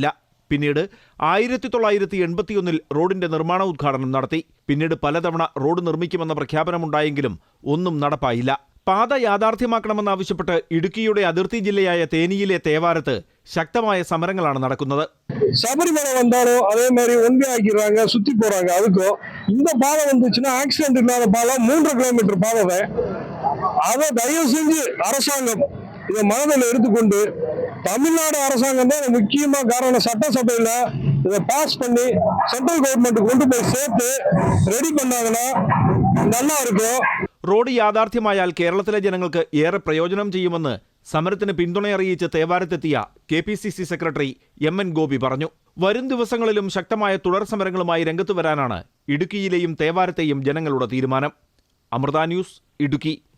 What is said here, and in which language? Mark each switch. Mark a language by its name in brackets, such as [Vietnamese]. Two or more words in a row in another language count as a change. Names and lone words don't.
[Malayalam] പിന്നീട് 1981-ൽ റോഡിന്റെ നിർമ്മാണ ഉദ്ഘാടനം നടത്തി. പിന്നീട് പലതവണ റോഡ് നിർമ്മിക്കുമെന്ന പ്രഖ്യാപനമുണ്ടായെങ്കിലും ഒന്നും നടപ്പായില്ല. പാത യാഥാർത്ഥ്യമാക്കണമെന്നാവശ്യപ്പെട്ട് ഇടുക്കിയുടെ അതിർത്തി ജില്ലയായ തേനിയിലെ തേവാരത്ത് ശക്തമായ സമരങ്ങളാണ് നടക്കുന്നത്. [Tamil] சபரிமலை வந்தாலும் அதேமாதிரி ஒன்பி ஆக்கிடுறாங்க, சுத்தி போறாங்க. அதுக்கும் இந்த பாதை வந்துச்சுன்னா ஆக்சிடென்ட் இல்லாத பாதை 3.5 கிலோமீட்டர் பாதை. அதை தயவு செஞ்சு அரசாங்கம் இதை மனதில் எடுத்துக்கொண்டு தமிழ்நாடு அரசாங்கம் தான் முக்கியமா காரணம். சட்டசபையில இதை பாஸ் பண்ணி [English] central government [Tamil] கொண்டு போய் சேர்த்து ரெடி பண்ணாங்கன்னா நல்லா இருக்கும். [Malayalam] റോഡ് യാഥാർത്ഥ്യമായാൽ കേരളത്തിലെ ജനങ്ങൾക്ക് ഏറെ പ്രയോജനം ചെയ്യുമെന്ന് സമരത്തിന് പിന്തുണയറിയിച്ച് തേവാരത്തെത്തിയ KPCC സെക്രട്ടറി MN ഗോപി പറഞ്ഞു. വരും ദിവസങ്ങളിലും ശക്തമായ തുടർ സമരങ്ങളുമായി രംഗത്തു വരാനാണ് ഇടുക്കിയിലെയും തേവാരത്തെയും ജനങ്ങളുടെ തീരുമാനം. അമൃത ന്യൂസ്, ഇടുക്കി.